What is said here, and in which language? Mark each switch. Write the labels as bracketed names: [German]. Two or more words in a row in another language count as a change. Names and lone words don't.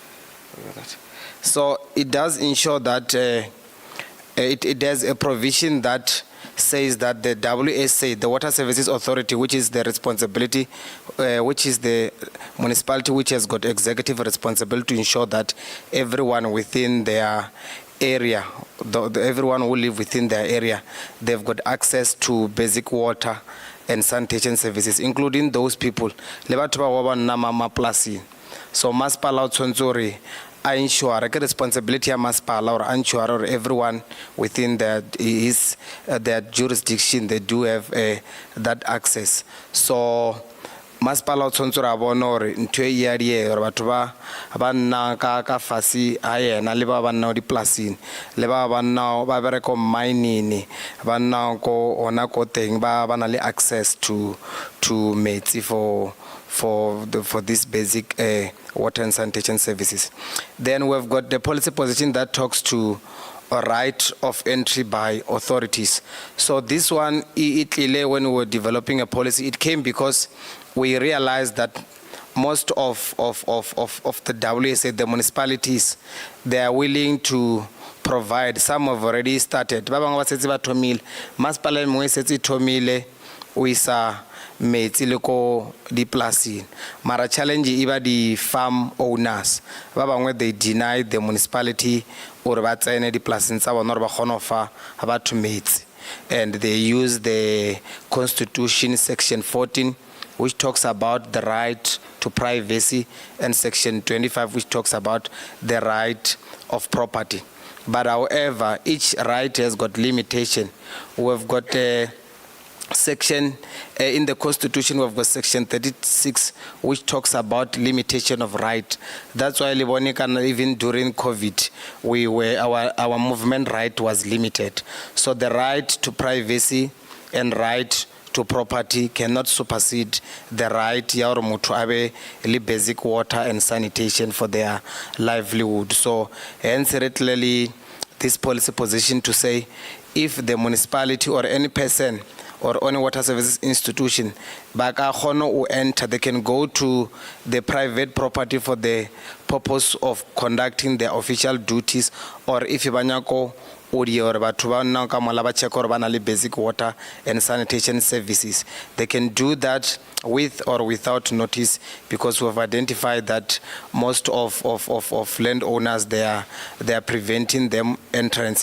[English] So it does ensure that it has a provision that says that the WSA, the Water Services Authority, which is the responsibility, which is the municipality which has got executive responsibility to ensure that everyone within their area, everyone who live within their area, they've got access to basic water and sanitation services, including those people. [Tswana] So masipala o tshwanetse gore a ensure ke responsibility ya masipala or ensure or everyone within their jurisdiction, they do have that access. So masipala o tshwanetse gore a bone gore ntho e ya gore batho ba nna ka fase a yena le ba nna dipolaseng le ba nna ba bereka mining ba nna ko ona ko teng ba na le [English] access to [Tswana] metsi [English] for this basic water and sanitation services. Then we've got the policy position that talks to a right of entry by authorities. So this one, when we were developing a policy, it came because we realized that most of the WSA, the municipalities, they are willing to provide. Some have already started. [Tswana] Metsi le ko dipolaseng mara challenge iba di [English] farm owners [Tswana] ba bangwe [English] they deny the municipality or [Tswana] ba tsene dipolaseng tsa bona ba kgona fa batho metsi, [English] and they use the constitution section 14 which talks about the right to privacy and section 25 which talks about the right of property. But however, each right has got limitation. We've got section in the constitution, we've got section 36 which talks about limitation of right. That's why even during COVID our movement right was limited. So the right to privacy and right to property cannot supersede the right [Tswana] ya gore motho abe le [English] basic water and sanitation for their livelihood. So hence clearly this policy position to say if the municipality or any person or any water services institution, enter, they can go to the private property for the purpose of conducting their official duties, or if banyako or basic water and sanitation services, they can do that with or without notice, because we have identified that most of landowners they are preventing them entrance.